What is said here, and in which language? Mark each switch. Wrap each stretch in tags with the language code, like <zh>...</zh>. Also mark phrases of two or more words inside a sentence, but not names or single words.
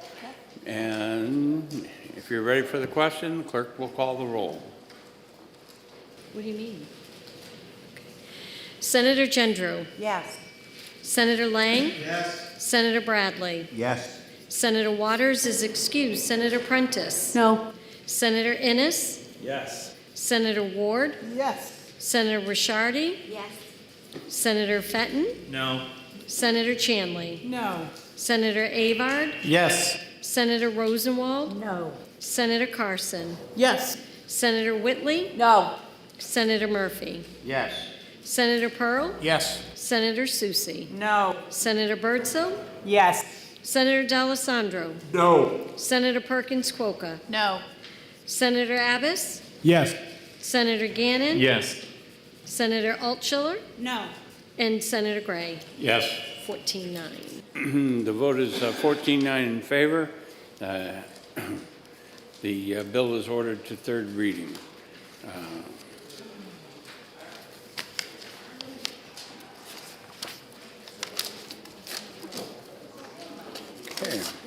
<en>And if you're ready for the question, the clerk will call the roll. What do you mean? Okay. Senator Gendreau? Yes. Senator Lang? Yes. Senator Bradley? Yes. Senator Waters is excused. Senator Prentiss? No. Senator Innes? Yes. Senator Ward? Yes. Senator Ricciardi? Yes. Senator Fenton? No. Senator Chanley? No. Senator Avard? Yes. Senator Rosenwald? No. Senator Carson? Yes. Senator Whitley? No. Senator Murphy? Yes. Senator Pearl? Yes. Senator Susie? No. Senator Birdsell? Yes. Senator D'Alessandro? No. Senator Perkins Quokka? No. Senator Abbas? Yes. Senator Gannon? Yes. Senator Altschiller? No. And Senator Gray? Yes. 14-9. The vote is 14-9 in favor. The bill is ordered to third reading. Okay.</en>